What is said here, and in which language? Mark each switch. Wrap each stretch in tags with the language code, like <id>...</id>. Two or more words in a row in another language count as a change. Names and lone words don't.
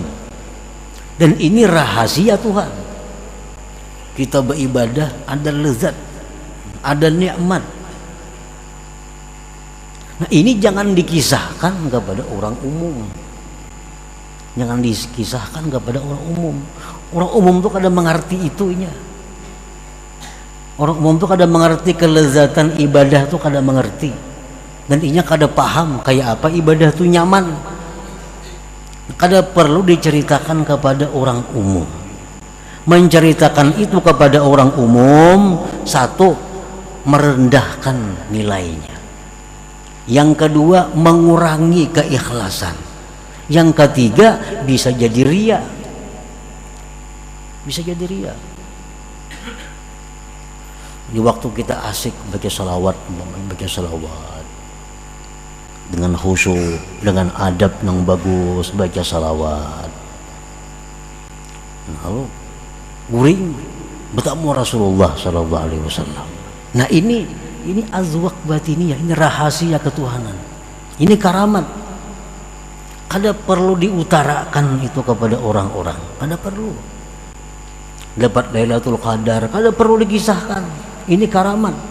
<id>Dan ini rahasia Tuhan. Kita beribadah ada lezat, ada nikmat. Nah, ini jangan dikisahkan kepada orang umum. Jangan dikisahkan kepada orang umum.</id> <bjn>Orang umum tuh kada mengerti itunya. Orang umum tuh kada mengerti kelezatan ibadah tuh kada mengerti. Dan inya kada paham kayak apa ibadah tuh nyaman. Kada perlu diceritakan kepada orang umum.</bjn> <id>Menceritakan itu kepada orang umum, satu, merendahkan nilainya. Yang kedua, mengurangi keikhlasan. Yang ketiga, bisa jadi riya. Bisa jadi riya. Di waktu kita asik baca salawat dengan khusyuk, dengan adab yang bagus, baca salawat.</id> <bjn>Lalu guring bertemu Rasulullah</bjn> <ar>sallallahu alaihi wasallam.</ar> <id>Nah, ini</id> <ar>azwaq batiniyah,</ar> <id>ini rahasia ketuhanan. Ini karamat.</id> <bjn>Kada perlu diutarakan itu kepada orang-orang, kada perlu. Dapat Lailatul Qadar, kada perlu dikisahkan.</bjn> <id>Ini karamat.</id>